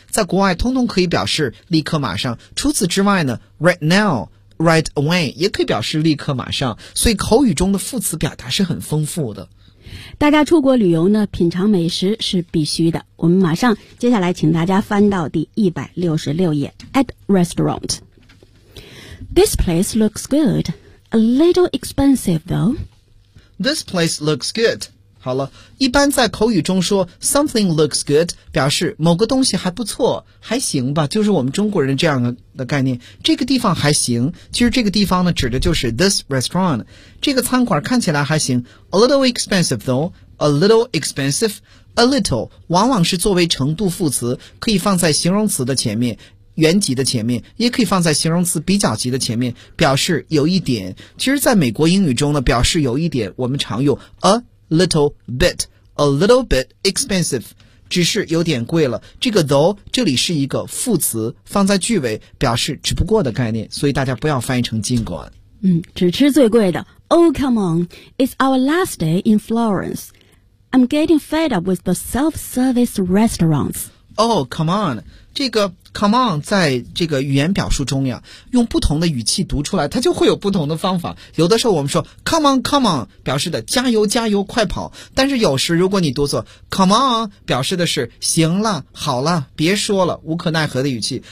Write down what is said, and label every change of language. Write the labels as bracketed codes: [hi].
[zh] 在国外通通可以表示立刻马上。除此之外呢 , [en] right now, right away [zh] 也可以表示立刻马上。所以口语中的副词表达是很丰富的。大家出国旅游呢，品尝美食是必须的。我们马上接下来请大家翻到第166页 , [en] at restaurant. This place looks good. A little expensive, though. This place looks good. [zh] 好了，一般在口语中说 [en] something looks good [zh] 表示某个东西还不错，还行吧，就是我们中国人这样的概念，这个地方还行。其实这个地方呢，指的就是 [en] this restaurant， [zh] 这个餐馆看起来还行。 [en] A little expensive though， [zh] a little expensive， a little 往往是作为程度副词，可以放在形容词的前面，原级的前面，也可以放在形容词比较级的前面，表示有一点。其实在美国英语中呢，表示有一点我们常用 a little bit， [en] a little bit expensive， [zh] 只是有点贵了。这个 though 这里是一个副词，放在句尾表示只不过的概念，所以大家不要翻译成尽管。嗯，只吃最贵的。 [en] Oh come on， it's our last day in Florence， I'm getting fed up with the self-service restaurants。 Oh come on， [zh] 这个 come on 在这个语言表述中呀，用不同的语气读出来，它就会有不同的方法。有的时候我们说 come on come on 表示的加油加油快跑，但是有时如果你读作 come on 表示的是行了好了别说了，无可奈何的语气。